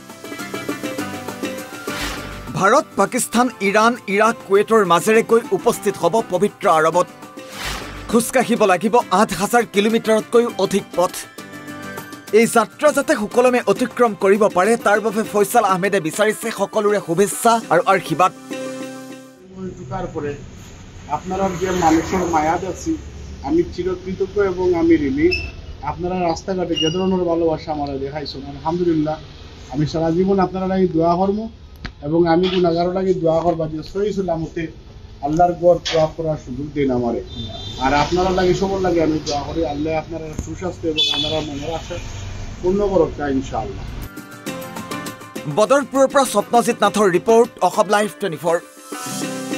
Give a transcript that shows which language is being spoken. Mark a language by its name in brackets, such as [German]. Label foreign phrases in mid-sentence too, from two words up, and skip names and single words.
[Assamese] ভাৰত, পাকিস্তান, ইৰাণ, ইৰাক, কুৱেইটৰ মাজেৰে গৈ উপস্থিত হ'ব পবিত্ৰ আৰবত। খোজকাঢ়িব লাগিব 8000 কিলোমিটাৰতকৈও অধিক পথ। এই যাত্ৰা যাতে সুকলমে অতিক্ৰম কৰিব পাৰে তাৰ বাবে ফয়ছাল আহমেদে বিচাৰিছে সকলোৰে শুভেচ্ছা আৰু আশীৰ্বাদ। [Bangla] আপনারা যে মানুষের মায়া দেখছি আমি চিরকৃতজ্ঞ এবং আমি ঋণী। আপনারা রাস্তাঘাটে যে ধরনের ভালোবাসা আমার দেখাইছেন, আলহামদুলিল্লাহ। আমি সারা জীবন আপনারা লাগে দোয়া করব এবং আমি গুণাগারও লাগে দোয়া করবা যে সহি সালামতে আল্লাহর গড় দোয়া করার সুযোগ দিন আমারে। আর আপনারা লাগে সবার লাগে আমি দোয়া করি আল্লাহ আপনারা সুস্বাস্থ্য এবং আপনারা মনের আশা পূর্ণ করক ইনশাআল্লাহ। [Assamese] বদৰপুৰৰ পৰা স্বপ্নজিৎ নাথৰ ৰিপৰ্ট, অসম লাইভ 24।